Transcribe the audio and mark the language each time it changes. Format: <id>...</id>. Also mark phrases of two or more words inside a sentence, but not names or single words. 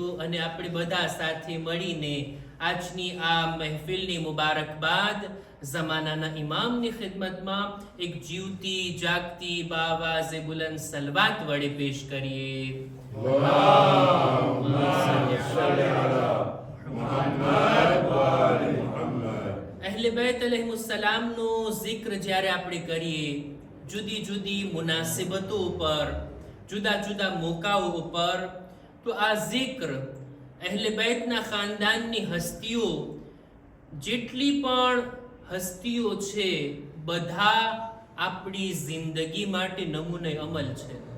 <gu>અને આપણે બધા સાથે મળીને આજની આ મહેફિલની મુબારકબાદ ઝમાનાના ઇમામની ખિદમતમાં એક જીવતી જાગતી બાવાઝે બુલંદ સલવાત વડે પેશ કરીએ.</gu> <ar>اللهم صل على محمد وآل محمد.</ar> <gu>અહલે બેત અલૈહિસ્સલામનો zikr જ્યારે આપણે કરીએ, જુદી જુદી મુનાસિબતો ઉપર, જુદા જુદા મોકાઓ ઉપર, તો આ zikr અહલે બેતના ખાનદાનની હસ્તીઓ, જેટલી પણ હસ્તીઓ છે, બધા આપણી જિંદગી માટે નમૂને અમલ છે.</gu>